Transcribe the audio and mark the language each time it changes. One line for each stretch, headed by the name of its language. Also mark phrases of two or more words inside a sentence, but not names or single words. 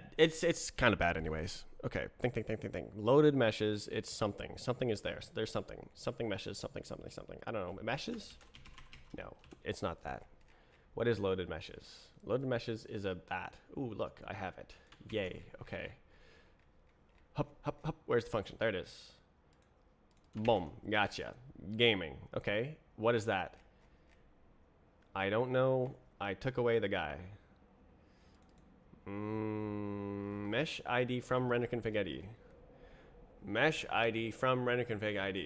English: It's kind of bad anyways. Okay. Think. Loaded meshes. It's something. Something is there. There's something. Something meshes. Something. I don't know. Meshes? No. It's not that. What is loaded meshes? Loaded meshes is a bat. Ooh, look, I have it. Yay. Okay. Hup, hup, hup. Where's the function? There it is. Boom. Gotcha. Gaming. Okay. What is that? I don't know. I took away the guy. Mesh ID from render config ID. Mesh ID from render config ID.